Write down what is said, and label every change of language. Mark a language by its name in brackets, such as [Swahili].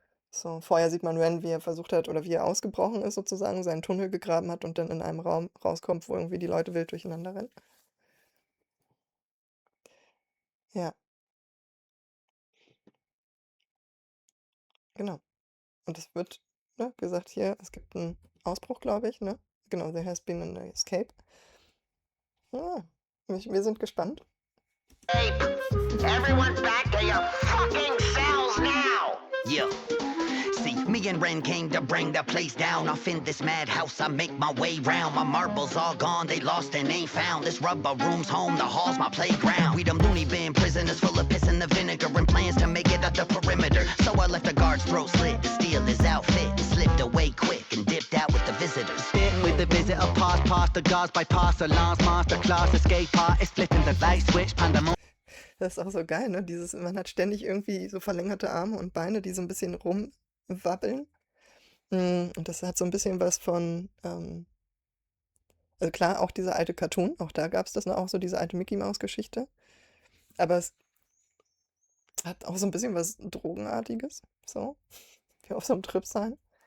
[German] So, vorher sieht man Ren, wie er versucht hat oder wie er ausgebrochen ist sozusagen, seinen Tunnel gegraben hat und dann in einem Raum rauskommt, wo irgendwie die Leute wild durcheinander rennen. Ja. Genau. Und es wird, ne, gesagt hier, es gibt einen Ausbruch, glaube ich, ne? [English] Genau, there has been an escape. [German] Ja, wir sind gespannt. [English] Everyone back to your fucking cells now! Yeah. See, me and Ren came to bring the place down. Off in this madhouse, I make my way round. My marbles all gone, they lost and ain't found. This rubber room's home, the hall's my playground. We them loony bin prisoners full of piss and the vinegar and plans to make it up the perimeter. So I left the guard's throat slit to steal his outfit and slipped away quick and dipped out with the visitors. Bit with the visitor, past the guards, bypass alarms, masterclass, escape artist, flipping the light switch, pandemonium. [German] Das ist auch so geil, ne? Man hat ständig irgendwie so verlängerte Arme und Beine, die so ein bisschen rumwabbeln. Und das hat so ein bisschen was von, also klar, auch dieser alte Cartoon, auch da gab es das, ne? Auch so diese alte Mickey-Maus-Geschichte. Aber es hat auch so ein bisschen was Drogenartiges, so, wie auf so einem Trip sein.